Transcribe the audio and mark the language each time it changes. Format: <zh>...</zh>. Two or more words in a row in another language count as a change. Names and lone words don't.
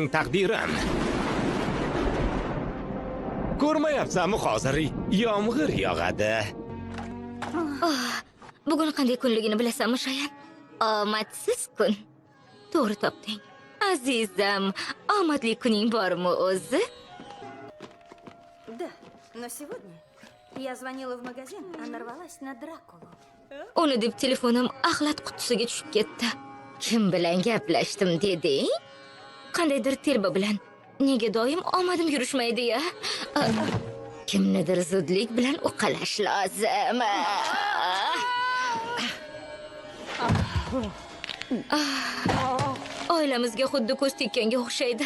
<uz>Endi u mening taqdirim. Ko'rmayapsanmi hozir yomg'ir yog'adi. Bugun qanday kunligini bilasanmi, Shayan? Omadsiz kun. To'g'ri topding. Azizam, omadli kuning bormi o'zi?</uz> <ru>Да, но сегодня я звонила в магазин, а нарвалась на Дракулу.</ru> <uz>Uni deb telefonim axlat qutisiga tushib ketdi. Kim bilan gaplashdim deding? Qandaydir telba bilan. Nega doim omadim yurishmaydi-ya? Kimnidir zudlik bilan uqalash lozim. Oilamizga xuddi ko'z tekkanga o'xshaydi.</uz>